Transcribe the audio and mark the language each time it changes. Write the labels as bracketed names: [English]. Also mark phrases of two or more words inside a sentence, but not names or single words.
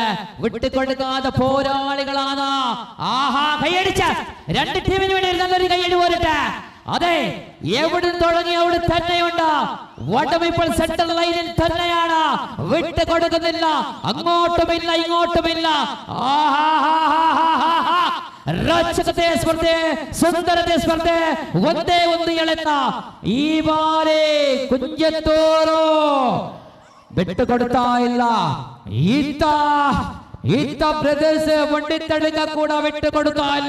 [Malayalam] വിട്ടുകൊടുക്കാതെ പോരാളികളാണ്. ആഹാ, കൈയടിച്ച രണ്ട് ടീമിന് വേണ്ടി നല്ലൊരു കൈയടി പോരട്ടെ. അതെ, എവിടെ തുടങ്ങി അവിടെ തന്നെയുണ്ട്. വടം ഇപ്പോൾ [English] central line [Malayalam] തന്നെയാണ്. വിട്ടു കൊടുക്കുന്നില്ല, അങ്ങോട്ടുമില്ല ഇങ്ങോട്ടുമില്ല. [Kannada] ರೋಚಕತೆ ಸ್ಪರ್ಧೆ, ಸುಂದರತೆ ಸ್ಪರ್ಧೆ, ಒಂದೇ ಒಂದು ಎಳೆತ. ಈ ಬಾರಿ ಕುಂಜತ್ತೂರು ಬಿಟ್ಟು ಕೊಡ್ತಾ ಇಲ್ಲ. ಈತ ಬ್ರದರ್ಸ್ ಮಂಡಿತಳಿಗ ಕೂಡ ಬಿಟ್ಟು ಕೊಡುತ್ತಾ ಇಲ್ಲ.